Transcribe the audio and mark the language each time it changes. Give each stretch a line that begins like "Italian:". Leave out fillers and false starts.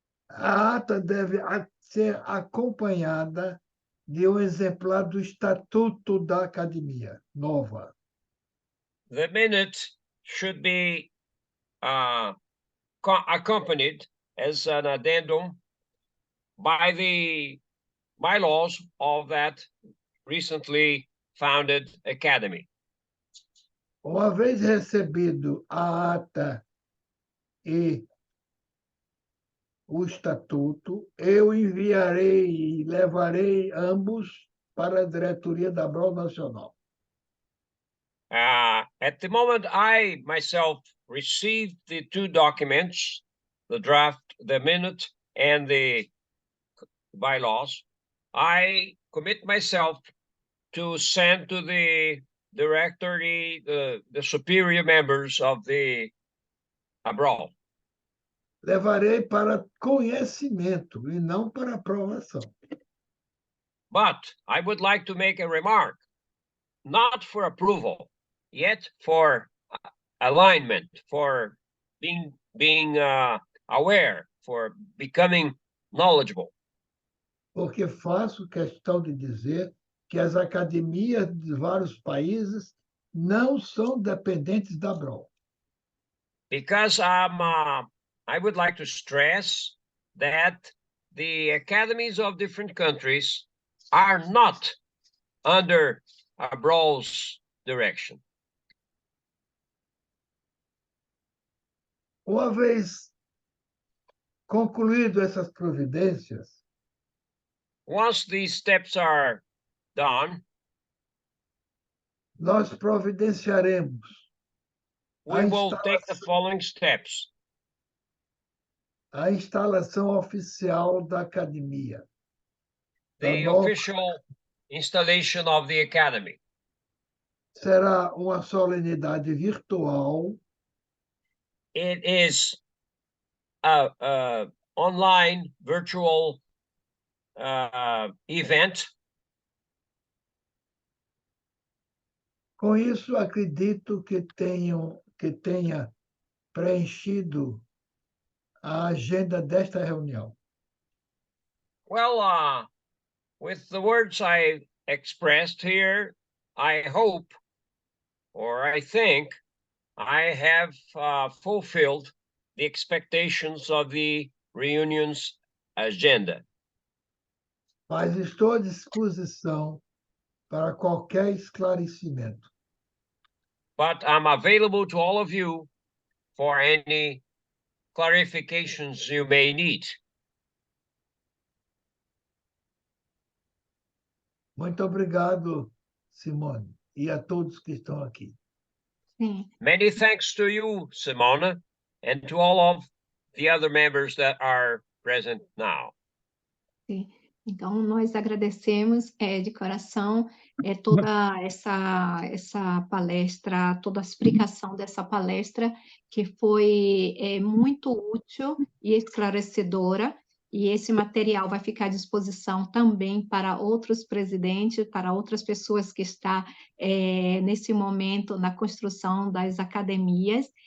Portuguese: A ata deve ser acompanhada de exemplar do Estatuto da Academia Nova.
English: The minute should be accompanied as an addendum by the bylaws of that recently founded academy.
Portuguese: Uma vez recebido a ata e o estatuto, eu enviarei e levarei ambos para a diretoria da Abrol Nacional.
English: At the moment I myself received the two documents, the draft, the minute, and the bylaws, I commit myself to send to the directory, the superior members of the Abrol.
Portuguese: Levarei para conhecimento e não para aprovação.
English: But I would like to make a remark, not for approval, yet for alignment, for being aware, for becoming knowledgeable.
Portuguese: Porque faço questão de dizer que as academias de vários países não são dependentes da Abrol.
English: Because I would like to stress that the academies of different countries are not under Abrol's direction.
Portuguese: Uma vez concluído essas providências,
English: once these steps are done,
Portuguese: nós providenciaremos
English: we will take the following steps.
Portuguese: A instalação oficial da academia.
English: The official installation of the academy.
Portuguese: Será uma solenidade virtual.
English: It is a online virtual event.
Portuguese: Com isso, acredito que tenha preenchido a agenda desta reunião.
English: Well, with the words I expressed here, I hope, or I think, I have fulfilled the expectations of the reunion's agenda.
Portuguese: Mas estou à disposição para qualquer esclarecimento.
English: But I'm available to all of you for any clarifications you may need.
Portuguese: Muito obrigado, Simone, e a todos que estão aqui. Sim.
English: Many thanks to you, Simona, and to all of the other members that are present now.
Portuguese: Sim. Então, nós agradecemos de coração toda essa palestra, toda a explicação dessa palestra, que foi muito útil e esclarecedora, e esse material vai ficar à disposição também para outros presidentes, para outras pessoas que estão nesse momento na construção das academias.